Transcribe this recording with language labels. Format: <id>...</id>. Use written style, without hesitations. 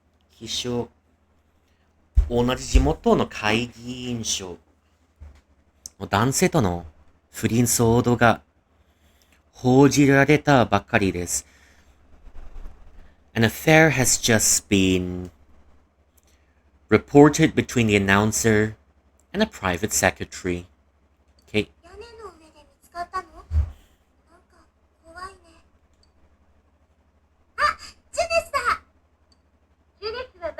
<ja>秘書。同じ地元の会議員所。男性との不倫騒動が報じられたばかりです。</ja> <en>An affair has just been reported between the announcer and a private secretary. Okay.</en> <ja>屋根の上で見つかったの？なんか怖いね。あ、ジュネスだ。ジュネス</ja>